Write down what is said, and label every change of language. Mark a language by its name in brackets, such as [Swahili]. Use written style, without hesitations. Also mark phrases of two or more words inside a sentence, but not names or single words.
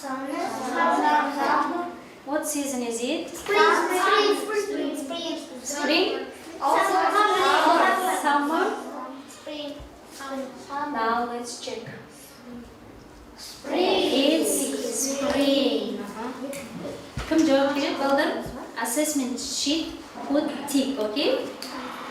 [English] What season is it? Spring. Spring? Also Summer? spring. Now let's check. Spring. It's spring. [Kazakh] Кім жауап береді, балдар? [English] Assessment sheet put tick, okay?